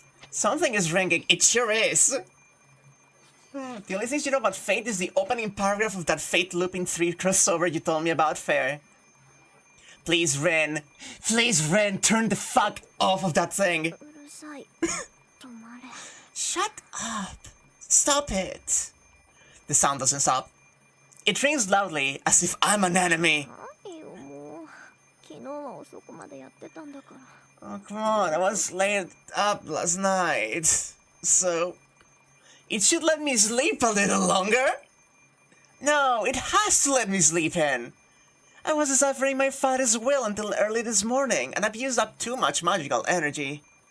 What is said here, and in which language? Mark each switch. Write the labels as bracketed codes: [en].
[en] Something is ringing. It sure is. The only thing you know about Fate is the opening paragraph of that Fate Looping 3 crossover you told me about, Fair. Please, Ren. Please, Ren, turn the fuck off of that thing. [ja] うるさい。止まれ。 [en] Shut up. Stop it. The sound doesn't stop. It rings loudly, as if I'm an enemy. [ja] 何よもう。昨日は遅くまでやってたんだから。 [en] Oh, come on. I was laid up last night. So, it should let me sleep a little longer? No, it has to let me sleep in. I was deciphering my father's will until early this morning, and I've used up too much magical energy.